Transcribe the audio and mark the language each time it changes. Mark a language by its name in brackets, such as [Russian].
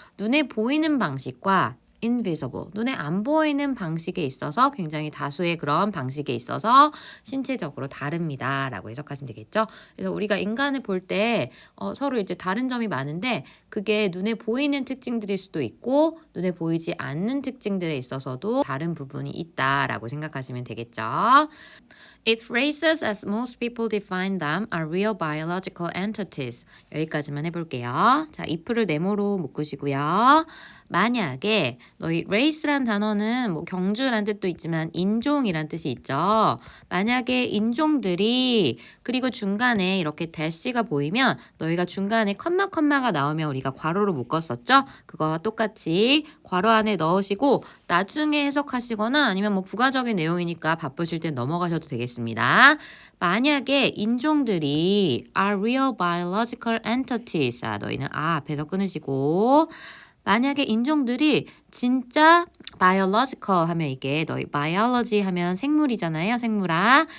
[Korean] 눈에 보이는 방식과 invisible, 눈에 안 보이는 방식에 있어서 굉장히 다수의 그런 방식에 있어서 신체적으로 다릅니다 라고 해석하시면 되겠죠. 그래서 우리가 인간을 볼 때 서로 이제 다른 점이 많은데 그게 눈에 보이는 특징들일 수도 있고 눈에 보이지 않는 특징들에 있어서도 다른 부분이 있다라고 생각하시면 되겠죠. [English] If races as most people define them are real biological entities. [Korean] 여기까지만 해볼게요. 자, if를 네모로 묶으시고요. 만약에 너희 race란 단어는 뭐 경주란 뜻도 있지만 인종이란 뜻이 있죠. 만약에 인종들이 그리고 중간에 이렇게 대시가 보이면 너희가 중간에 컴마가 나오면 우리가 괄호로 묶었었죠. 그거와 똑같이 괄호 안에 넣으시고 나중에 해석하시거나 아니면 뭐 부가적인 내용이니까 바쁘실 땐 넘어가셔도 되겠습니다. 만약에 인종들이 [English] are real biological entities. [Korean] 자, 너희는 앞에서 끊으시고 만약에 인종들이 진짜 biological 하면 이게 너희 biology 하면 생물이잖아요. 생물학.